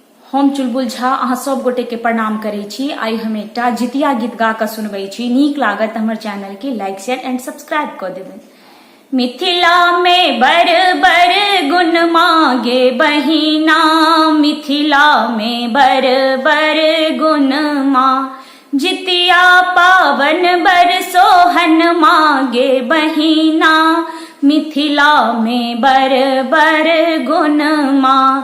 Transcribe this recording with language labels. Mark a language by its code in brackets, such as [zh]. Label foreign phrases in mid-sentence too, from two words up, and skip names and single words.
[mai] हम चुलबुल झा अहाँ सब गोटे के प्रणाम करे छी। आई हम एकटा जितिया गीत गा के सुनबे छी। नीक लागत हमर चैनल के [en] like share and subscribe [mai] कर देबै। मिथिला में बर बर गुण मांगे बहिना, मिथिला में बर बर गुण माँ। जितिया पावन बर सोहन मांगे बहिना, मिथिला में बर बर गुण माँ।